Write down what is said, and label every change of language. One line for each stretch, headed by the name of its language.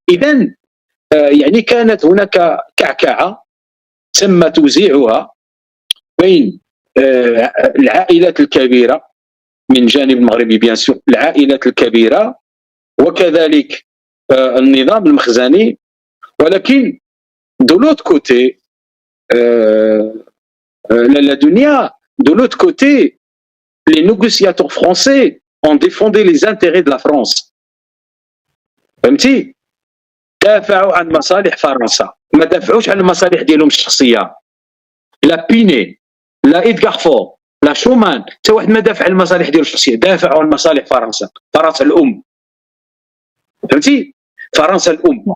Arabic: اذا يعني كانت هناك كعكعه تم توزيعها بين العائلات الكبيره من جانب المغربي
French: بيان سور،
Arabic: العائلات الكبيره وكذلك النظام المخزني.
French: ولكن de l'autre côté la dunia, de l'autre côté, les négociateurs français ont défendu les intérêts de la France.
Arabic: فهمتي؟ دافعوا عن مصالح فرنسا، ما دافعوش عن المصالح ديالهم الشخصيه. لا بيني، لا إدغارفور، لا شومان، حتى واحد ما دافع عن المصالح ديالو الشخصيه، دافعوا عن مصالح فرنسا. فرنسا الام، فهمتي؟ فرنسا الام.